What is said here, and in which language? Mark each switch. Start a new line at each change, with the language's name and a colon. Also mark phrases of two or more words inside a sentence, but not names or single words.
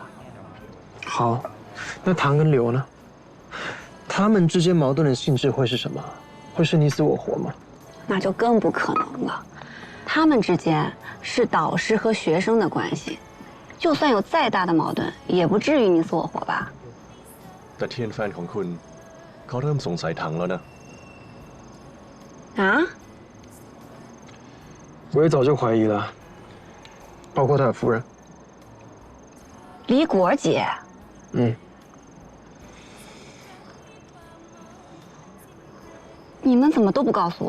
Chinese: 好，那唐跟刘呢？他们之间矛盾的性质会是什么？会是你死我活吗？那就更不可能了。他们之间是导师和学生的关系，就算有再大的矛盾，也不至于你死我活吧？
Thai: แต่เทียนแฟนของคุณเขาเริ่มสงสัยถังแล้วนะ
Chinese: 啊？我也早就怀疑了，包括他的夫人。李果姐，嗯，你们怎么都不告诉我？